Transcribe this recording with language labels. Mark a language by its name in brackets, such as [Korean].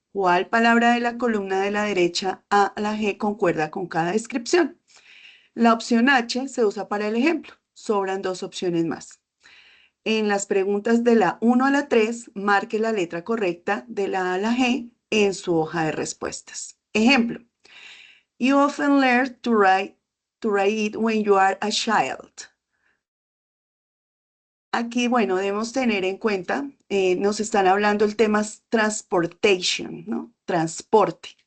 [Spanish] ¿Cuál palabra de la columna de la derecha A a la G concuerda con cada descripción? La opción H se usa para el ejemplo. Sobran dos opciones más. En las preguntas de la 1 a la 3, marque la letra correcta de la A a la G en su hoja de respuestas. [English] Ejemplo, you often learn to write when you are a child. [Spanish] Aquí, bueno, debemos tener en cuenta, nos están hablando el tema es transportation, ¿no? Transporte.